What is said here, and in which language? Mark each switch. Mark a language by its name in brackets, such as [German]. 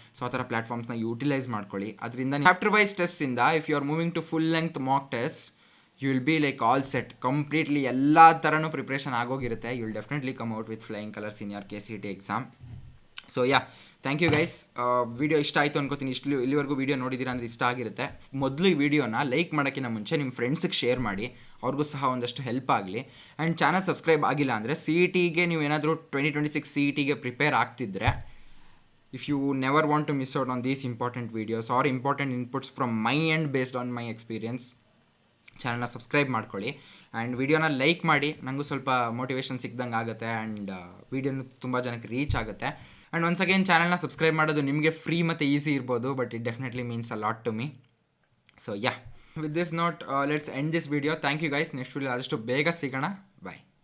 [Kannada] So ಆ ಥರ ಪ್ಲ್ಯಾಟ್ಫಾರ್ಮ್ಸ್ನ utilise ಮಾಡ್ಕೊಳ್ಳಿ. ಅದರಿಂದ chapter wise ಟೆಸ್ಟಿಂದ [English] if you are moving to full length mock test, you will be like all set, [Kannada] completely ಎಲ್ಲ ಥರನೂ preparation ಆಗೋಗಿರುತ್ತೆ. [English] You will definitely come out with flying colours in your KCET exam. So thank you guys. [Kannada] Video ಇಷ್ಟ ಆಯಿತು ಅನ್ಕೋತೀನಿ. ಇಲ್ಲಿವರೆಗೂ video ನೋಡಿದ್ದೀರಾ ಅಂದರೆ ಇಷ್ಟ ಆಗಿರುತ್ತೆ. ಮೊದಲು ಈ ವಿಡಿಯೋನ ಲೈಕ್ ಮಾಡೋಕ್ಕಿಂತ ಮುಂಚೆ ನಿಮ್ಮ ಫ್ರೆಂಡ್ಸಿಗೆ ಶೇರ್ ಮಾಡಿ, ಅವ್ರಿಗೂ ಸಹ ಒಂದಷ್ಟು ಹೆಲ್ಪ್ ಆಗಲಿ. ಆ್ಯಂಡ್ ಚಾನಲ್ ಸಬ್ಸ್ಕ್ರೈಬ್ ಆಗಿಲ್ಲ ಅಂದರೆ CETಗೆ ನೀವು ಏನಾದರೂ 2026 CETಗೆ ಪ್ರಿಪೇರ್ ಆಗ್ತಿದ್ರೆ, [English] if you never want to miss out on these important videos or important inputs from my end based on my experience, [Kannada] ಚಾನಲ್ನ ಸಬ್ಸ್ಕ್ರೈಬ್ ಮಾಡ್ಕೊಳ್ಳಿ. ಆ್ಯಂಡ್ ವಿಡಿಯೋನ ಲೈಕ್ ಮಾಡಿ, ನನಗೂ ಸ್ವಲ್ಪ ಮೋಟಿವೇಶನ್ ಸಿಕ್ದಂಗೆ ಆಗುತ್ತೆ. ಆ್ಯಂಡ್ ವಿಡಿಯೋನು ತುಂಬ ಜನಕ್ಕೆ ರೀಚ್ ಆಗುತ್ತೆ. ಆ್ಯಂಡ್ ಒನ್ಸ್ ಅಗೇನ್, ಚಾನಲ್ನ ಸಬ್ಸ್ಕ್ರೈಬ್ ಮಾಡೋದು ನಿಮಗೆ ಫ್ರೀ ಮತ್ತು ಈಸಿ ಇರ್ಬೋದು, [English] But it definitely means a lot to me. So with this note let's end this video. Thank you guys. [Kannada] Next video ಆದಷ್ಟು ಬೇಗ ಸಿಗೋಣ. [English] Bye.